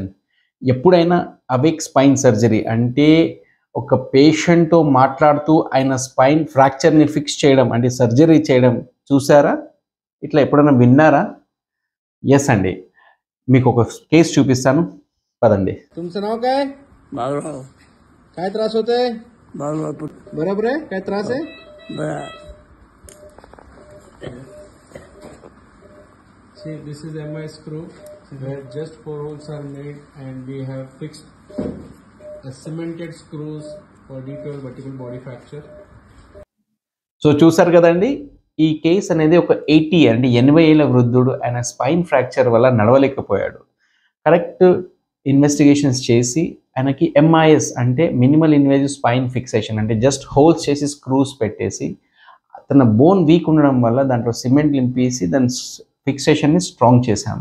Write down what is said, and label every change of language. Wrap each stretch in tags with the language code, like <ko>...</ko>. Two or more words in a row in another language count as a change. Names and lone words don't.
<te>ఎప్పుడైనా</te> <en>awake spine surgery</en> <te>అంటే ఒక పేషెంట్తో మాట్లాడుతూ ఆయన</te> <en>spine fractureని</en> <te>ఫిక్స్ చేయడం అంటే సర్జరీ చేయడం చూసారా? ఇట్లా ఎప్పుడైనా విన్నారా? ఎస్ అండి, మీకు ఒక కేసు చూపిస్తాను, పదండి.</te> <hi>तुम सुनाओ</hi> <mr>काय काय त्रास होते बरोबर आहे काय त्रास आहे</mr> <en>See, this is MI screw where just 4 holes are made and we have fixed cemented screws for detail vertebral body fracture.</en> <te>సో చూసారు కదండి, ఈ కేసు అనేది ఒక 80 ఏళ్ళ వృద్ధుడు ఆయన</te> <en>spine fracture</en> <te>వల్ల నడవలేకపోయాడు.</te> <en>correct investigations</en> <te>చేసి ఆయనకి ఎంఐఎస్ అంటే</te> <en>minimal invasive spine fixation</en> <te>అంటే</te> <en>just holes</en> <te>చేసి స్క్రూస్ పెట్టేసి తన</te> <en>bone weak</en> <te>ఉండడం వల్ల దాంట్లో సిమెంట్ నింపేసి దాని ఫిక్సేషన్ని స్ట్రాంగ్ చేశాము.</te>